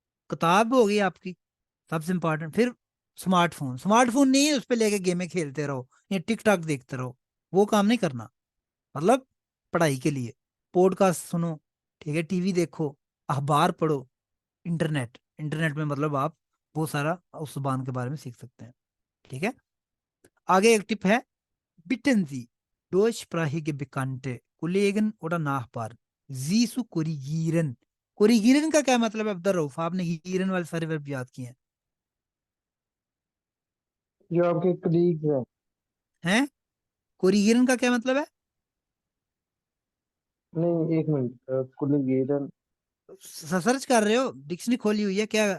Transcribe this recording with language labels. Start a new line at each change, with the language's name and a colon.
Hindi: किताब हो गई आपकी सबसे इंपॉर्टेंट, फिर स्मार्टफोन नहीं है उस पर लेके गेमें खेलते रहो या टिकटॉक देखते रहो, वो काम नहीं करना, मतलब पढ़ाई के लिए पॉडकास्ट सुनो, ठीक है, टीवी देखो, अखबार पढ़ो, इंटरनेट में मतलब आप बहुत सारा उस जुबान के बारे में सीख सकते हैं, ठीक है। आगे एक टिप है,
German: Bitten Sie deutschsprachige Bekannte, Kollegen oder Nachbarn, sie zu korrigieren।
Hindi: कोरिगिरन का क्या मतलब है अब्दुल रऊफ, आपने गिरन वाले सारे वर्ब याद किए जो आपके कलीग्स हैं। हैं, कोरिगिरन का क्या मतलब है, नहीं, एक मिनट, कुलीगेरन। सर्च कर रहे हो, डिक्शनरी खोली हुई है क्या,